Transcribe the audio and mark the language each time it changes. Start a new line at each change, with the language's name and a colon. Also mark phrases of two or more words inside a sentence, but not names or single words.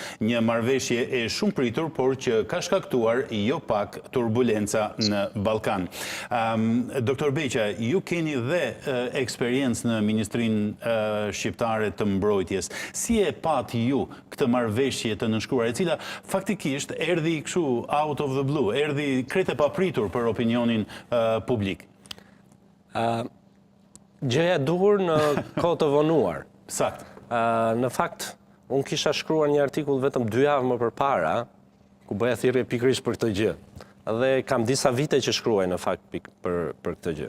Albanian: Një marrëveshje e shumë pritur, por që ka shkaktuar jo pak turbulenca në Ballkan. Doktor Beqa, ju keni dhe eksperiencë në Ministrinë Shqiptare të Mbrojtjes. Si e pat ju këtë marrëveshje të nënshkruar, e cila faktikisht erdhi kështu
English: out of the blue,
Albanian: erdhi krejt e papritur për opinionin publik? Gjëja duhur në kohë të vonuar. Sakt. Në fakt, unë kisha shkruar një artikull vetëm 2 javë më përpara, ku bëja thirrje pikërisht për këtë gjë. Dhe kam disa vite që shkruaj në fakt për këtë gjë.